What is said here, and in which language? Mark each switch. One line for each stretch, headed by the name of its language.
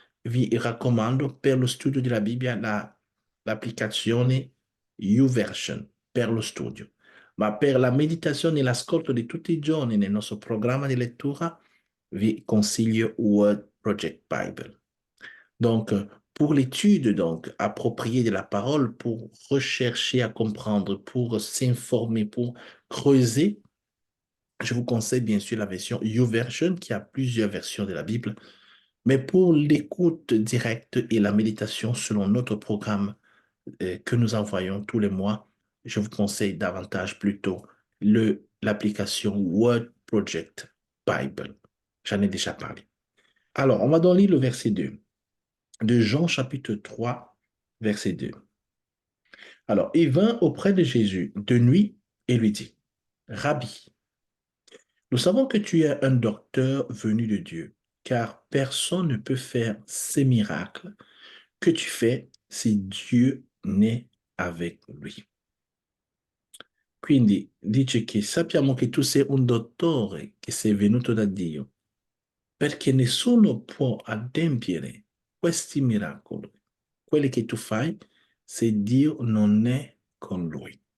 Italian: Vi raccomando per lo studio della Bibbia l'applicazione YouVersion per lo studio. Ma per la meditazione e l'ascolto di tutti i giorni nel nostro programma di lettura, vi consiglio Word Project Bible.
French: Donc, pour l'étude donc appropriée de la parole, pour rechercher à comprendre, pour s'informer, pour creuser, je vous conseille bien sûr la version YouVersion qui a plusieurs versions de la Bible, Mais pour l'écoute directe et la méditation selon notre programme que nous envoyons tous les mois, je vous conseille davantage plutôt l'application Word Project Bible. J'en ai déjà parlé. Alors, on va donc lire le verset 2 de Jean chapitre 3, verset 2. Alors, il vint auprès de Jésus de nuit et lui dit, Rabbi, nous savons que tu es un docteur venu de Dieu, car personne ne peut faire ces miracles que tu fais si Dieu n'est avec lui.
Italian: Quindi dice che sappiamo che tu sei un dottore che sei venuto da Dio, perché nessuno può adempiere questi miracoli, quelli che tu fai, se Dio non è con lui.